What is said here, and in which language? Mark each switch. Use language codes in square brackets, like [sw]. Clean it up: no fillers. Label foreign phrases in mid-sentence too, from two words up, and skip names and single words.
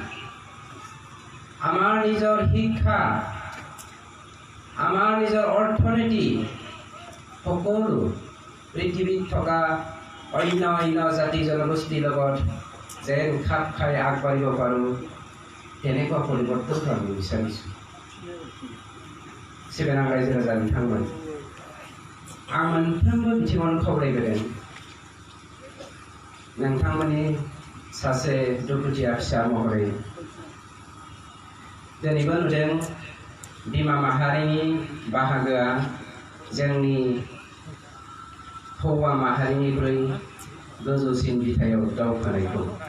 [as] আমাৰ নিজৰ শিক্ষা, আমাৰ নিজৰ অৰ্থনীতি সকলো পৃথিৱীত থকা অন্য জাতি জনগোষ্ঠীৰ লগত যেন খাপ খাই আগবাঢ়িব পাৰোঁ, তেনেকুৱা পৰিৱৰ্তনটো আমি বিচাৰিছোঁ। [brx] सिगां रायजो राजा बिथांमोन, आं मोनफ्रोमबो बिथिङावनो खावलायबोदों नोंथांमोननि सासे दुखुथिया फिसा महरै दिनैबो नुदों बिमा माहारिनि बाहागोआ जोंनि हौवा माहारिनिख्रुइ गोजौसिन बिथायाव दावखोनायखौ।